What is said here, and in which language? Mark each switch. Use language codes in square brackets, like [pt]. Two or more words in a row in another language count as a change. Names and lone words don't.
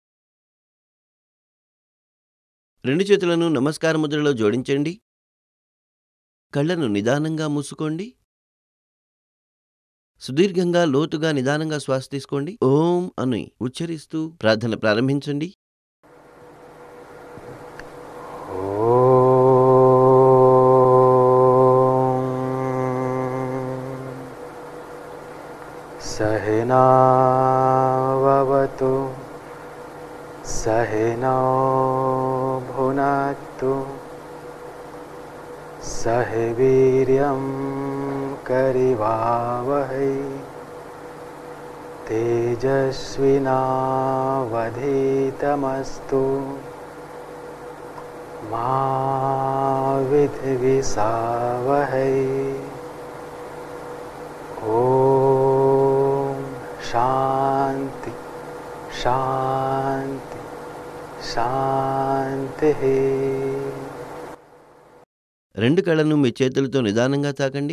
[te] 2 చేతులను నమస్కార ముద్రలో జోడించండి. కళ్ళను నిదానంగా మూసుకోండి. సుదీర్ఘంగా, లోతుగా, నిదానంగా శ్వాస తీసుకోండి. ఓం అని ఉచ్చరిస్తూ ప్రార్థన ప్రారంభించండి. [sa] सहनाववतु सहनौ भुनक्तु सह वीर्यं करिवावहै तेजस्विनावधीतमस्तु मा विद्विषावहै। ఓం శాంతి శాంతి శాంతి. [te] 2 కళ్ళను మీ చేతులతో నిదానంగా తాకండి.